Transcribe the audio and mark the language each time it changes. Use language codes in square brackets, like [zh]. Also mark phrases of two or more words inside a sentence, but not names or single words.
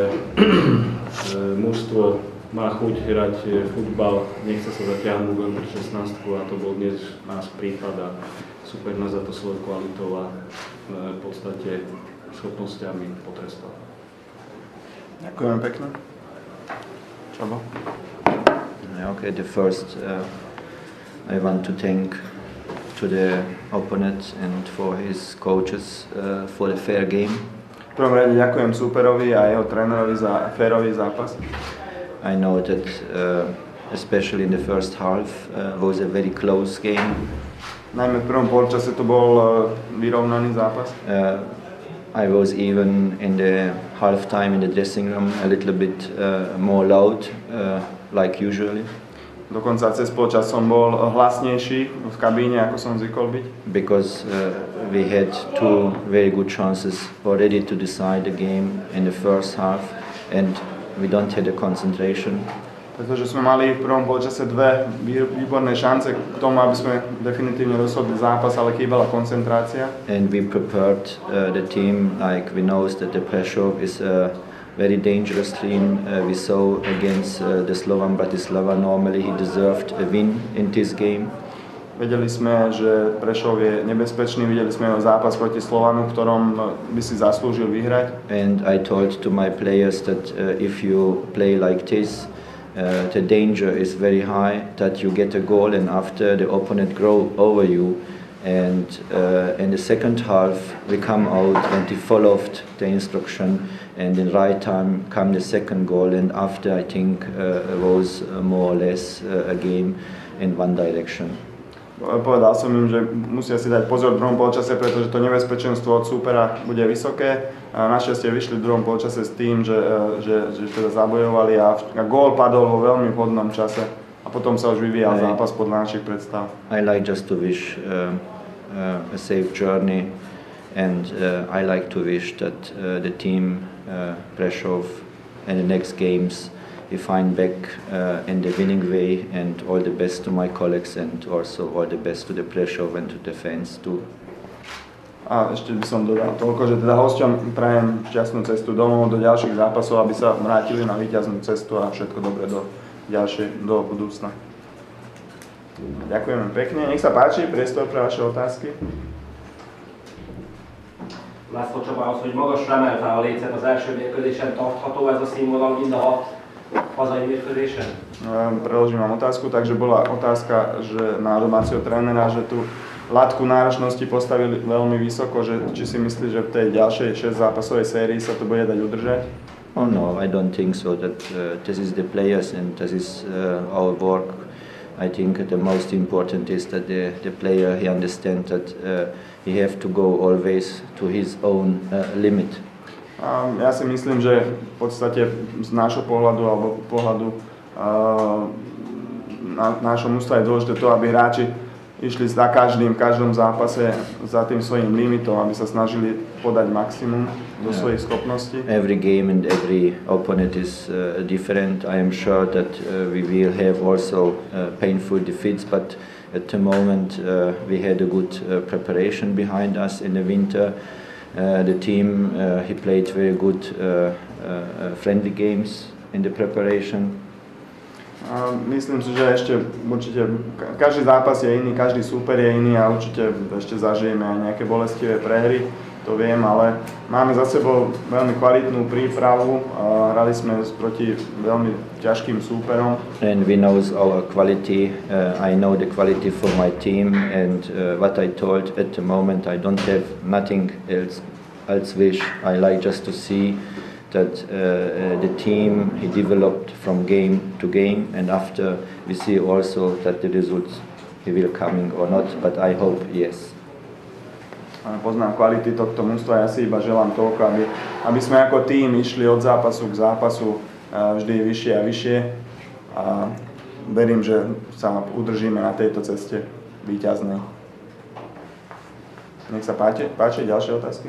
[sk] mužstvo má chuť hrať futbal, nechce sa zatiahnuť len pre 16 a to bol dnes náš prípad a super nás za to svojou kvalitou a v podstate schopnosťami potrestal. Ďakujem pekne. Čabo? [en] Okay, the first I want to thank to the opponent and for his coaches for the fair game. [sk] V prvom rade ďakujem súperovi a jeho trénerovi za férový zápas. [en] I know that especially in the first half was a very close game. [sk] Najmä v prvom polčase to bol vyrovnaný zápas. [en] I was even in the halftime in the dressing room a little bit more loud, like usually. [sk] Dokonca cez polčas som bol hlasnejší v kabíne, ako som zvykol byť. [en] Because we had 2 very good chances already to decide the game in the first half and we don't have the concentration. [sk] Pretože sme mali v prvom polčase 2 výborné šance k tomu, aby sme definitívne rozhodli zápas, ale chýbala koncentrácia. [en] And we prepared the team like we know that the Prešov is a very dangerous team. We saw against the Slovan Bratislava normally he deserved a win in this game. [sk] Vedeli sme, že Prešov je nebezpečný, videli sme jeho zápas proti Slovanu, v ktorom by si zaslúžil vyhrať. [en] And I told to my players that if you play like this, the danger is very high that you get a goal and after the opponent grow over you. And in the second half we come out and we followed the instruction and in right time come the second goal and after I think it was more or less a game in one direction. [sk] Povedal som im, že musia si dať pozor v druhom polčase, pretože to nebezpečenstvo od súpera bude vysoké. Našťastie vyšli v druhom polčase s tým, že teda zabojovali a gól padol vo veľmi vhodnom čase a potom sa už vyvíjal zápas podľa našich predstav. [en] I like just to wish a safe journey and I like to wish that the team Prešov in the next games we find back in the winning way and all the best to my colleagues and also all the best to the Prešov and to the fans too. [sk] A ešte by som dodal toľko, že teda hosťom prajem šťastnú cestu domov do ďalších zápasov, aby sa vrátili na víťaznú cestu a všetko dobré do budúcna. Ďakujeme pekne. Nech sa páči, priestor pre vaše otázky. [hu] László hogy magasra emelte a lécet az első mérkőzésen, tartható ez a színvonal mind a 6 hazai mérkőzésen? [sk] Preložím vám otázku, takže bola otázka, že na domáceho trénera, že tu latku náročnosti postavili veľmi vysoko, že či si myslí, že v tej ďalšej 6-zápasovej sérii sa to bude dať udržať? [en] Oh no, I don't think so. That this is the players and this is our work. I think the most important is that the player he understands that he have to go always to his own limit. [sk] Ja si myslím, že v podstate z nášho pohľadu alebo pohľadu nášho mužstva je dôležité to, aby hráči išli za každým, v každom zápase za tým svojím limitom, aby sa snažili podať maximum do svojich schopností. [en] Every game and every opponent is different. I am sure that we will have also painful defeats, but at the moment we had a good preparation behind us in the winter. The team he played very good friendly games in the preparation. [sk] Myslím si, že ešte určite každý zápas je iný, každý súper je iný a určite ešte zažijeme aj nejaké bolestivé prehry. to viem, ale máme za sebou veľmi kvalitnú prípravu. Hrali sme proti veľmi ťažkým súperom. [en] And we know our quality. I know the quality for my team, and what I told at the moment, I don't have nothing else wish. I like just to see that the team he developed from game to game, and after we see also that the results he will coming or not, but I hope yes. [sk] Poznám kvality tohto mužstva, ja si iba želám toľko, aby sme ako tým išli od zápasu k zápasu vždy vyššie a vyššie a verím, že sa udržíme na tejto ceste víťaznej. Nech sa páči ďalšie otázky?